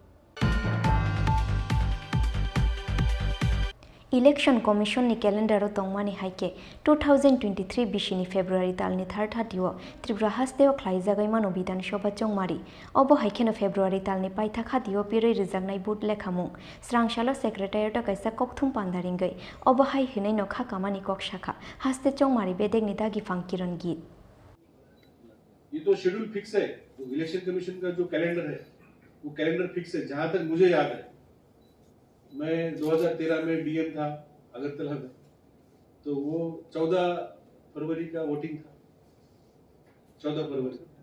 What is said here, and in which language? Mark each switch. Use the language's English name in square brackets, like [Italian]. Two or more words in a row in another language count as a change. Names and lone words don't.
[Kok Borok] Election Commission ni calendar tongmani haike 2023 bishini February talni third hatiwo Tripura hasteo khlaijagai mano bidan shoba chongmari obo haikeno February talni paitha khatiwo piroi rijagnai boot lekhamung strangshalo secretariat kaisa kokthum pandaringai obo hai hinai no kha kamani kok shakha haste chongmari bedegni dagi fangkiron git [Hindi] ये तो [English] schedule fix [Hindi] है तो इलेक्शन कमीशन का जो कैलेंडर है वो [English] calendar fix [Hindi] है जहां तक मुझे याद है मैं 2013 में डीएम था अगरतला में तो वो 14 फरवरी का वोटिंग था 14 फरवरी